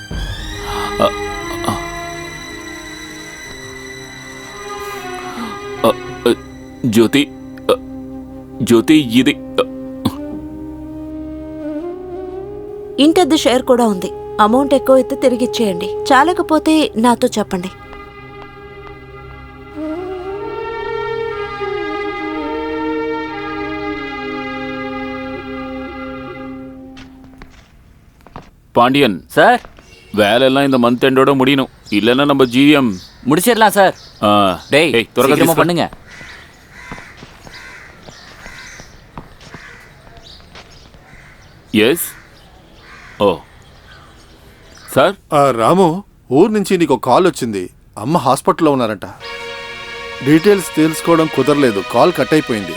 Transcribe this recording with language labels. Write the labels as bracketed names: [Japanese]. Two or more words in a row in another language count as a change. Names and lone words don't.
[Telugu] జ్యోతి, జ్యోతి, ఇది ఇంటద్దె షేర్ కూడా ఉంది. అమౌంట్ ఎక్కువ అయితే తిరిగి ఇచ్చేయండి. చాలకపోతే నాతో చెప్పండి. [Tamil] பாண்டியன் சார், வேலையெல்லாம் இந்த [English] month endோட [Tamil] முடியணும். இல்லைன்னா நம்ம ஜிஎம் முடிச்சிடலாம் சார். டேய், சீக்கிரமா பண்ணுங்க. [Telugu] ఎస్. ఓ సార్. రాము, ఊరు నుంచి నీకు కాల్ వచ్చింది. అమ్మ హాస్పిటల్లో ఉన్నారంట. డీటెయిల్స్ తెలుసుకోవడం కుదరలేదు, [English] call cut [Telugu] అయిపోయింది.